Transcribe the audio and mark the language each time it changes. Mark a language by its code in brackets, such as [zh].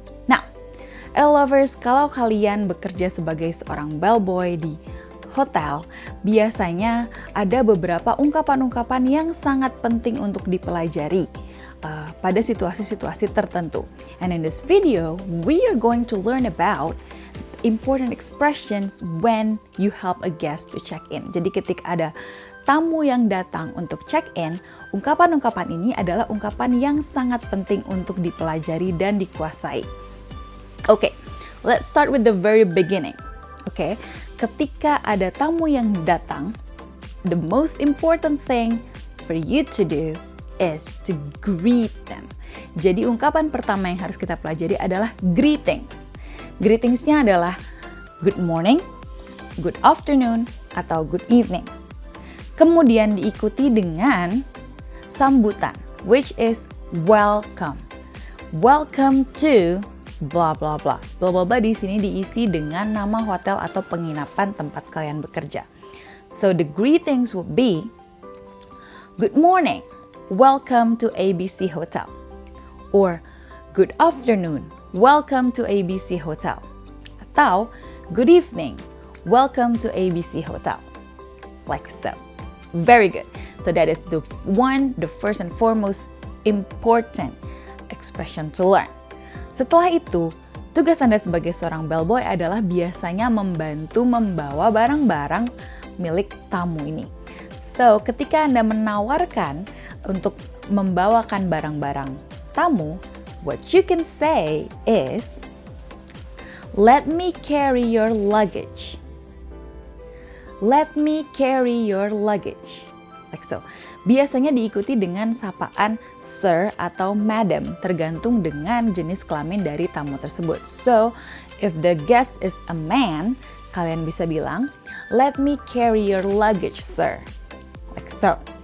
[id] Nah, lovers, kalau kalian bekerja sebagai seorang bellboy di hotel, biasanya ada beberapa ungkapan-ungkapan yang sangat penting untuk dipelajari pada situasi-situasi tertentu. [en] And in this video, we are going to learn about important expressions when you help a guest to check in. [id] Jadi ketika ada tamu yang datang untuk check in, ungkapan-ungkapan ini adalah ungkapan yang sangat penting untuk dipelajari dan dikuasai. [en] Okay, let's start with the very beginning. Okay, [id] ketika ada tamu yang datang, [en] the most important thing for you to do is to greet them. [id] Jadi ungkapan pertama yang harus kita pelajari adalah greetings. Greetingsnya adalah [en] good morning, good afternoon, atau good evening. [id] Kemudian diikuti dengan sambutan, [en] which is welcome. Welcome to blah blah blah. [id] Blah blah blah di sini diisi dengan nama hotel atau penginapan tempat kalian bekerja. [en] So the greetings would be, good morning, welcome to ABC Hotel. Or good afternoon, welcome to ABC Hotel. Atau good evening, welcome to ABC Hotel. Like so. Very good. So that is the first and foremost important expression to learn. [id] Setelah itu, tugas Anda sebagai seorang bellboy adalah biasanya membantu membawa barang-barang milik tamu ini. [en] So, [id] ketika Anda menawarkan untuk membawakan barang-barang tamu, [en] what you can say is, let me carry your luggage. Let me carry your luggage. Like so. [id] Biasanya diikuti dengan sapaan sir atau madam, tergantung dengan jenis kelamin dari tamu tersebut. [en] So, if the guest is a man, [id] kalian bisa bilang, [en] let me carry your luggage, sir. Like so.